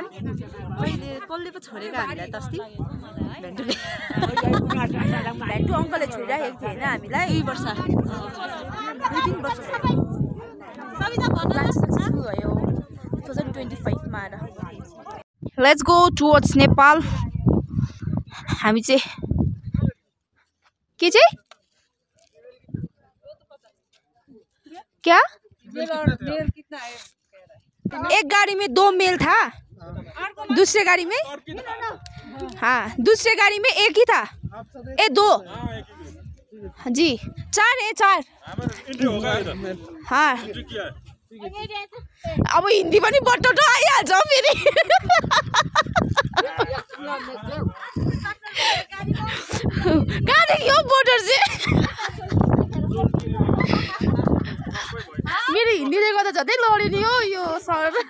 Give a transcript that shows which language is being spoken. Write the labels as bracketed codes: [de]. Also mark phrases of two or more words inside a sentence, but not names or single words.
[ne] पहिले कसले पो छोडेको हामीलाई त अस्ति भेन्टुले, भेन्टु अङ्कलले छोडिराखेको थियो होइन हामीलाई 2 वर्ष 2-3 वर्ष सक्सेसफुल भयो 2025 मा आएर। [en] Let's go towards Nepal. [ne] हामी चाहिँ के चाहिँ [hi] क्या एक गाड़ी में 2 मेल था, दूसरे गाड़ी में हाँ, दूसरे गाड़ी में एक ही था। 2 जी 4 है 4 हाँ। [ne] अब हिन्दी पनि बटोटो आइहाल्छ फेरि। कहाँदेखि हो बोर्डर चाहिँ? मेरो हिन्दीले गर्दा झन् लड्यो नि हो यो सर।